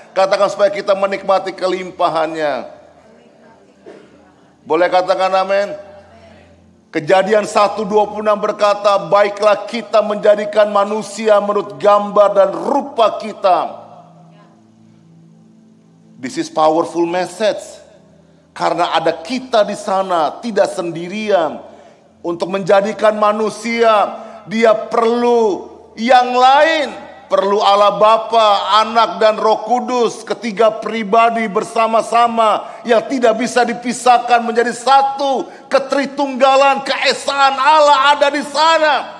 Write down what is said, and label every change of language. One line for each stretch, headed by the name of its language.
Indonesian: Katakan, supaya kita menikmati kelimpahannya. Boleh katakan amin? Kejadian 1:26 berkata, baiklah kita menjadikan manusia menurut gambar dan rupa kita.
English: This is powerful message.
Indonesian: Karena ada kita di sana, tidak sendirian. Untuk menjadikan manusia, dia perlu yang lain. Perlu Allah Bapa, Anak dan Roh Kudus, ketiga pribadi bersama-sama yang tidak bisa dipisahkan menjadi satu. Ketritunggalan, keesaan Allah ada di sana.